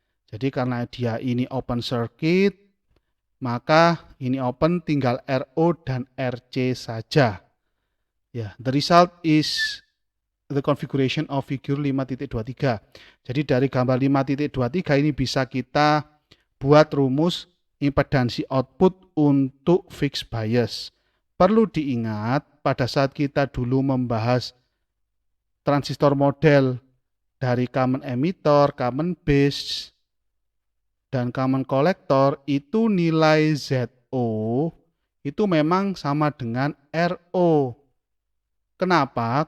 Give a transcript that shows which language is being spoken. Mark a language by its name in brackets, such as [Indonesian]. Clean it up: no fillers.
[Indonesian] Jadi karena dia ini open circuit, maka ini open tinggal RO dan RC saja. [English] Ya, the result is the configuration of figure 5.23. [Indonesian] Jadi dari gambar 5.23 ini bisa kita buat rumus impedansi output untuk fixed bias. Perlu diingat pada saat kita dulu membahas transistor model dari common emitter, common base, dan common collector itu nilai ZO itu memang sama dengan RO. Kenapa?